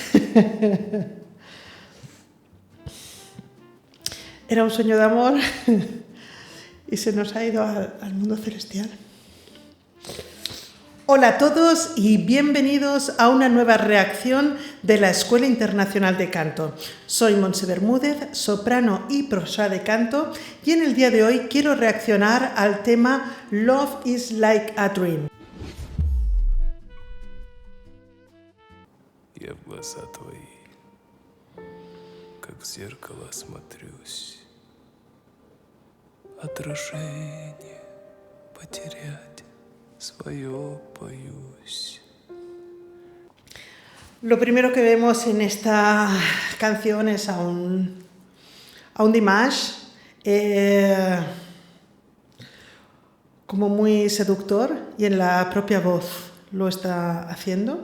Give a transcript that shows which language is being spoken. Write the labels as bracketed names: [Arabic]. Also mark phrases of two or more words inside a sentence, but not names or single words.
[Spanish] Era un sueño de amor y se nos ha ido al mundo celestial. Hola a todos y bienvenidos a una nueva reacción de la Escuela Internacional de Canto. Soy Montse Bermúdez, soprano y profesora de canto, y en el día de hoy quiero reaccionar al tema Love is like a dream. [Russian] Я в глаза твои, как в зеркало смотрюсь. Отражение потерять свое боюсь. [Spanish] Lo primero que vemos en esta canción es a un Dimash como muy seductor, y en la propia voz lo está haciendo.